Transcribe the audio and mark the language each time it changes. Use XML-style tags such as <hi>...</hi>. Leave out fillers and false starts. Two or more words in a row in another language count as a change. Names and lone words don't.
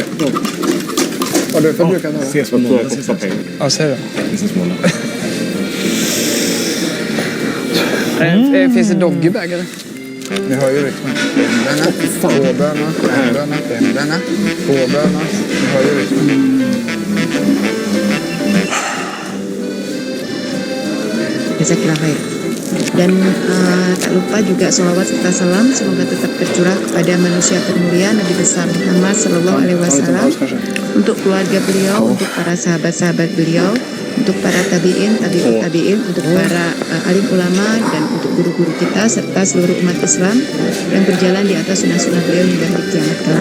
<sv>Vad du förbrukar nu? Ses på några kostar pengar. Ja, säg det. Finns det doggybag eller? Vi hör ju rytmen. En böna, två böna, en böna, en böna, två böna. Vi hör ju rytmen.</sv> <ar>جزاك الله خير.</ar> <id>Dan tak lupa juga sholawat serta salam semoga tetap tercurah kepada manusia termulia Nabi besar Muhammad</id> <ar>صلى الله عليه وسلم,</ar> <id>untuk keluarga beliau, untuk para sahabat-sahabat beliau, untuk para tabi'in, tabi'ut tabi'in, untuk para alim ulama dan untuk guru-guru kita serta seluruh umat Islam yang berjalan di atas sunnah-sunnah beliau hingga hari kiamat kelak.</id>